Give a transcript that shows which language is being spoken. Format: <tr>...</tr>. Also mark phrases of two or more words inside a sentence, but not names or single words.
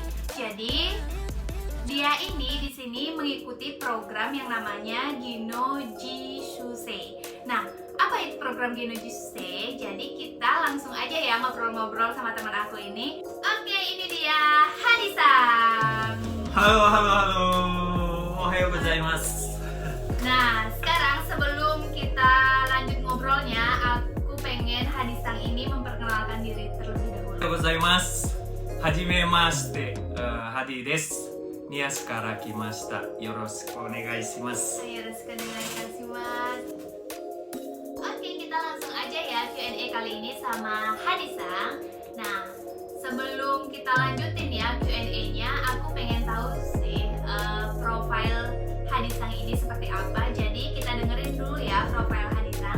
<id>Jadi, dia ini di sini mengikuti program yang namanya Ginoji Shusei. Nah, apa itu program Ginoji Shusei? Jadi kita langsung aja ya ngobrol-ngobrol sama teman aku ini. Oke, ini dia Hadi-san. Halo, halo, halo.</id> <ja>おはようございます.</ja> <id>Nah, sekarang sebelum kita lanjut ngobrolnya, aku pengen Hadi-san ini memperkenalkan diri terlebih dahulu.</id> <ja>おはようございます。はじめまして、ハディです. ニアスから来ました。よろしくお願いします. よろしくお願いします.</ja> <id>Oke, kita langsung aja ya Q&A kali ini sama Hadi-san. Nah, sebelum kita lanjutin ya Q&A-nya, aku pengen tahu sih profil Hadi-san ini seperti apa. Jadi kita dengerin dulu ya profil Hadi-san.</id>